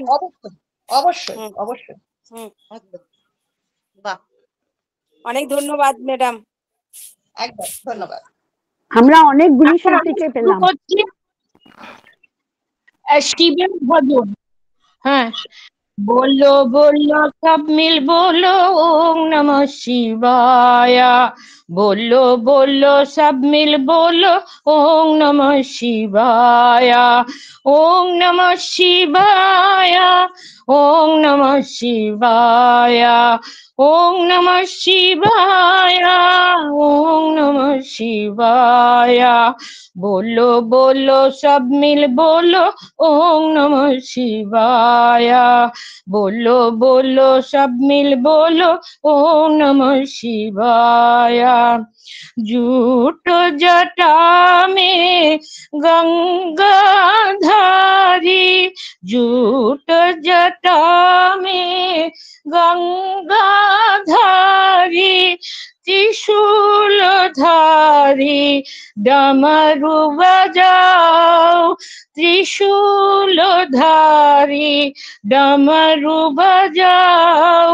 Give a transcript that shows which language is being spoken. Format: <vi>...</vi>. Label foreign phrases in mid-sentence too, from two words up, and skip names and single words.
<bn>অবশ্যই অবশ্যই। বাহ, অনেক ধন্যবাদ ম্যাডাম। একদম ধন্যবাদ। আমরা অনেকগুলি শিল্পীকে পেলাম। শিবের ভজন। হ্যাঁ,</bn> <hi>बोलो बोलो सब मिल बोलो ओम नमः शिवाय। बोलो बोलो सब मिल बोलो ओम नमः शिवाय। ओम नमः शिवाय। ओम नमः शिवाय। ओम नमः शिवाय। ओम नमः शिवाय। बोलो बोलो सब मिल बोलो ओम नमः शिवाय। बोलो बोलो सब मिल बोलो ओम नमः शिवाय। जूट जटा में गंगाधारी, जूट जटा में गंगाधारी, त्रिशूलधारी डमरू बजाओ, त्रिशूलधारी डमरू बजाओ।</hi>